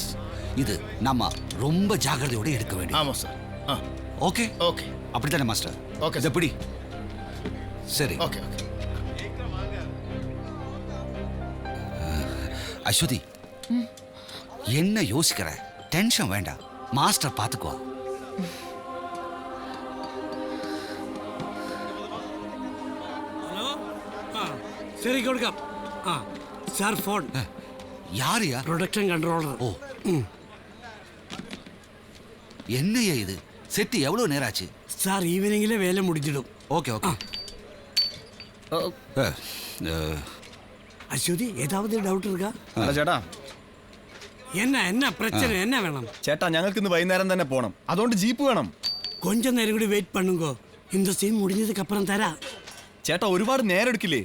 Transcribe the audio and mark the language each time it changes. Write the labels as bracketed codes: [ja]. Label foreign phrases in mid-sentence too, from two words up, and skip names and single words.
[ta] இது நம்ம ரொம்ப ஜாகிரதையோட எடுக்க வேண்டியது. ஆமா சார். ஓகே ஓகே, அப்படித்தானே மாஸ்டர்? ஓகே, எப்படி? சரி. ஓகே ஓகே. அஸ்வதி, என்ன யோசிக்கிற? டென்ஷன் வேண்டாம், மாஸ்டர் பார்த்துக்குவா. [ml] ഹലോ, ശരി കൊടുക്കാം. സാർ ഫോൺ. [ta] யாரையா? [ml] പ്രൊഡക്ഷൻ കൺട്രോളർ. [ta] ஓ, என்னையா இது? செட்டு எவ்வளவு நேரம் ஆச்சு? സാർ ஈவினிங்லே வேலை முடிச்சிடும். ஓகே ஓகே. അശ്വതി, ஏதாவது டவுட் இருக்கா? [ml] അല്ല ചേട്ടാ, [ta] என்ன பிரச்சனை, என்ன வேணும்? [ml] ചേട്ടാ ഞങ്ങൾക്ക് ഇന്ന് വൈകുന്നേരം തന്നെ പോണം, അതുകൊണ്ട് ജീപ്പ് വേണം. [ta] கொஞ்ச நேரம் கூட வெயிட் பண்ணுங்க, இந்த சீன் முடிஞ்சதுக்கு அப்புறம் தரா. [ml] ചേട്ടാ ഒരുപാട് നേരം എടുക്കില്ലേ?